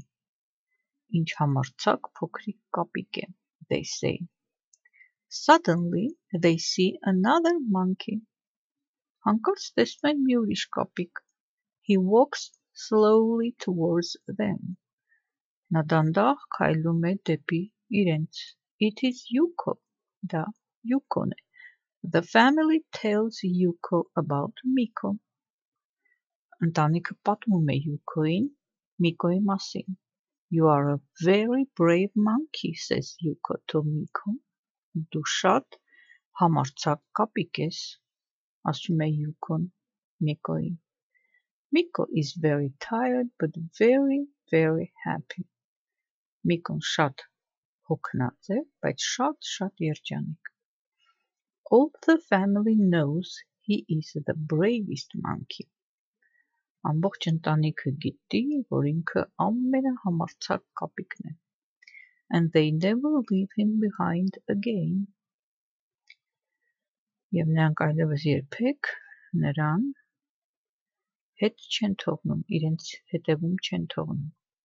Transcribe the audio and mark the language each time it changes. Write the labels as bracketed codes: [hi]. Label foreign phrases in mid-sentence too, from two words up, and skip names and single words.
[hy] Ինչ համարձակ փոքրիկ կապիկ է, [en] they say. Suddenly they see another monkey. [hy] Հանկարծ տեսնում են մի ուրիշ կապիկ։ [en] He walks slowly towards them. [hy] Նա դանդաղ քայլում է դեպի իրենց։ [en] It is Yuko. [hy] Դա Yuko-ն է։ [en] The family tells Yuko about Miko. [hy] Ընտանիքը պատմում է Yuko-ին Miko-ի մասին։ [en] You are a very brave monkey, says Yuko to Miko. [hy] Դու շատ Համարձակ կապիկ ես, ասում է Յուգոն Միկոյին։ [en] Miko is very tired but very, very happy. [hy] Միկոն շատ հոգնած է, բայց շատ երջանիկ։ [en] All the family knows he is the bravest monkey. [hy] Ամբողջ ընտանիքը գիտի, որ ինքը ամենահամարձակ կապիկն է։ [en] And they never leave him behind again. [hy] Եվ նրանք այլևս երբեք նրան հետ չեն թողնում, իրենց հետևում չեն թողնում։